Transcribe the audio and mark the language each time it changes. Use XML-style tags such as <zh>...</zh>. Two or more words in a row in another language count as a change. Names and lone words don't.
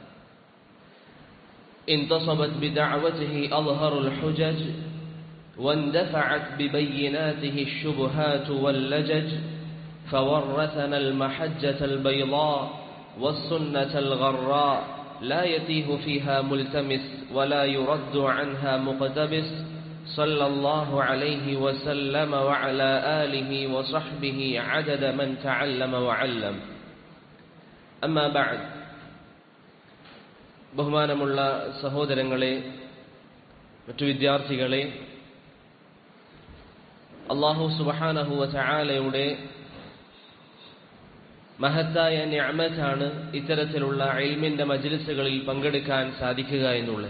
<ar>انتصبت بدعوته أظهر الحجج واندفعت ببيناته الشبهات واللجج، فورثنا المحجة البيضاء والسنة الغراء لا يتيه فيها ملتمس ولا يرد عنها مقتبس، صلى الله عليه وسلم وعلى آله وصحبه عدد من تعلم وعلم. أما بعد.</ar> <ml>ബഹുമാനമുള്ള സഹോദരങ്ങളെ, മറ്റു വിദ്യാർത്ഥികളെ, അല്ലാഹു</ml> <ar>سبحانه وتعالى</ar> <ml>മഹത്തായ നിഅമത്താണ് ഇത്തരത്തിലുള്ള ഇൽമിന്റെ മജ്ലിസുകളിൽ പങ്കെടുക്കാൻ സാധിക്കുക എന്നുള്ളത്.</ml>